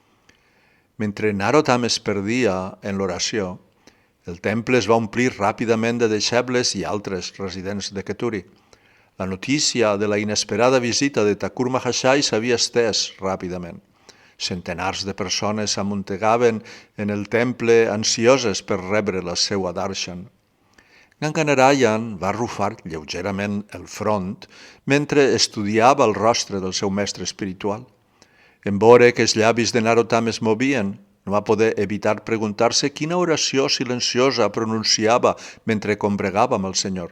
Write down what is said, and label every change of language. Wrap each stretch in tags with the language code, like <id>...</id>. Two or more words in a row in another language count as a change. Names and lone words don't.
<ca>Mentre Narottam es perdia en l'oració, el temple es va omplir ràpidament de deixebles i altres residents de Keturi. La notícia de la inesperada visita de Thakur Mahashai s'havia estès ràpidament. Centenars de persones s'amuntegaven en el temple ansioses per rebre la seva darshan. Ganga Narayan va arrufar lleugerament el front mentre estudiava el rostre del seu mestre espiritual. En veure que els llavis de Narottam es movien, no va poder evitar preguntar-se quina oració silenciosa pronunciava mentre combregava amb el senyor.</ca>